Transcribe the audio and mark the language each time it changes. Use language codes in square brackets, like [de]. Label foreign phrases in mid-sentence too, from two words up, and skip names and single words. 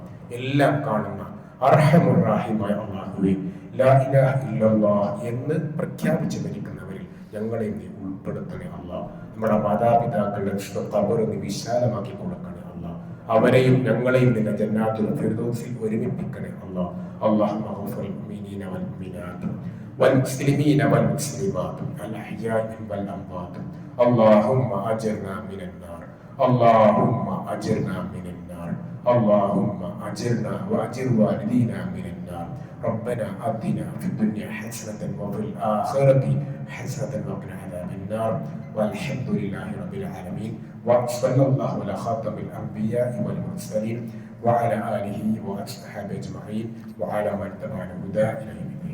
[ml] എല്ലാം കാണുന്ന അർഹമുർ റഹീമായ അല്ലാഹുവേ, [ar] لا إله إلا الله [ml] എന്ന് പ്രഖ്യാപിച്ച് മരിക്കുന്നവരിൽ ഞങ്ങളെയും നീ ഉൾപ്പെടുത്തണേ അല്ലാഹ്. നമ്മുടെ മാതാപിതാക്കളുടെ ഖബർ നീ വിശാലമാക്കി കൊടുക്കണേ അല്ലാഹ്. അവരെയും ഞങ്ങളെയും നിന്റെ [ar] جنات الفردوس [ml] ഒരുമിപ്പിക്കണേ അല്ലാഹ്. [ar] اللهم اغفر مؤمنين والمؤمنات والمسلمين والمسلمات الأحياء والأموات اللهم أجرنا من النار اللهم أجرنا من النار اللهم أجرنا وأجر والدينا من النار ربنا آتنا في الدنيا حسنة وفي الآخرة حسنة وقنا عذاب النار والحمد لله رب العالمين وصلى الله على خاتم الأنبياء والمرسلين وعلى آله وأصحابه أجمعين وعلى من تبع الهدى إلى يوم